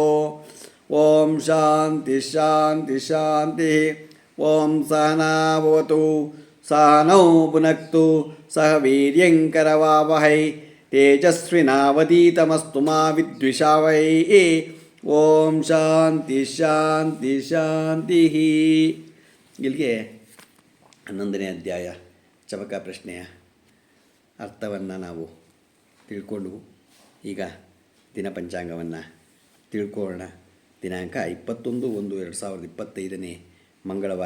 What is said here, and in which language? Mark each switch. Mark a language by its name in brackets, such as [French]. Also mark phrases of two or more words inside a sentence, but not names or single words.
[Sanskrit] ಓಂ ಶಾಂತಿ ಶಾಂತಿ ಶಾಂತಿ. ಓಂ ಸಹನಾವತು ಸಹನೌ ಭುನಕ್ತು ಸಹ ವೀರ್ಯಂಕರವಾವಹೈ ತೇಜಸ್ವಿನಾವಧೀತಮಸ್ತು ಮಾ ವಿದ್ವಿಷಾವಹೈ. ಓಂ ಶಾಂತಿ ಶಾಂತಿ ಶಾಂತಿ. [Kannada] ಇಲ್ಲಿಗೆ 11ನೇ ಅಧ್ಯಾಯ ಚಮಕ ಪ್ರಶ್ನೆಯ ಅರ್ಥವನ್ನು ನಾವು ತಿಳ್ಕೊಂಡು ಈಗ ದಿನಪಂಚಾಂಗವನ್ನು ತಿಳ್ಕೊಳ್ಳೋಣ. ದಿನಾಂಕ 21/1/2025 ಮಂಗಳವಾರ.